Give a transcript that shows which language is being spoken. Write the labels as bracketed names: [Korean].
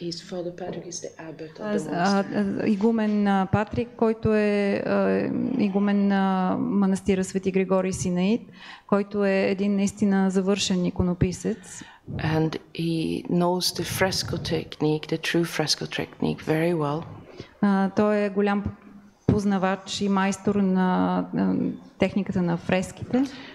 [English] Father Patrick is the abbot of the monastery. [Bulgarian] Игумен Патрик, който е игумен на манастира Свети Григорий Синаит, който е един наистина завършен иконописец. [English] And he knows the fresco technique, the true fresco technique very well. [Bulgarian] Той е голям познавач и майстор на техниката на фреските.